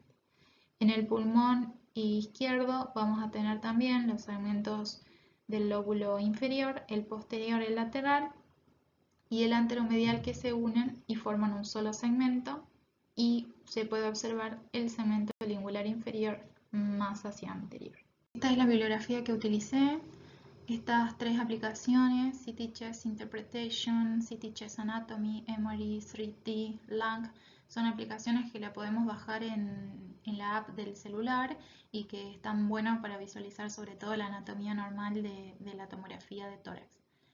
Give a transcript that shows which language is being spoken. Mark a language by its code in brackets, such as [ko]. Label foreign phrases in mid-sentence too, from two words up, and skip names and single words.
[es] En el pulmón izquierdo vamos a tener también los segmentos del lóbulo inferior, el posterior, el lateral y el anteromedial, que se unen y forman un solo segmento, y se puede observar el segmento lingular inferior más hacia anterior. Esta es la bibliografía que utilicé. Estas tres aplicaciones, CT Chest Interpretation, CT Chest Anatomy, MRI 3D, Lung, son aplicaciones que la podemos bajar en la app del celular y que están buenas para visualizar sobre todo la anatomía normal de la tomografía de tórax.